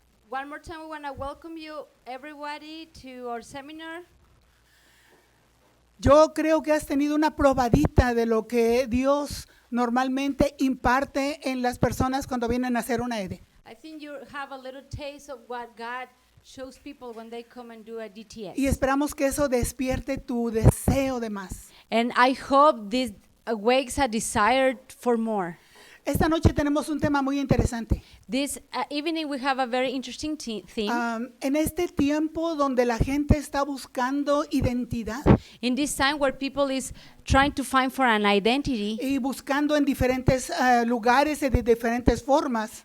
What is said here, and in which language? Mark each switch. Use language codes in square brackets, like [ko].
[en] One more time, we want to welcome you, everybody, to our seminar. [es] Yo creo que has tenido una probadita de lo que Dios normalmente imparte en las personas cuando vienen a hacer una EDE. [en] I think you have a little taste of what God shows people when they come and do a DTS. [es] Y esperamos que eso despierte tu deseo de más. [en] And I hope this awakes a desire for more. [es] Esta noche tenemos un tema muy interesante. [en] This evening we have a very interesting theme. [es] En este tiempo donde la gente está buscando identidad [en] In this time where people is trying to find for an identity, [es] y buscando en diferentes lugares y de diferentes formas,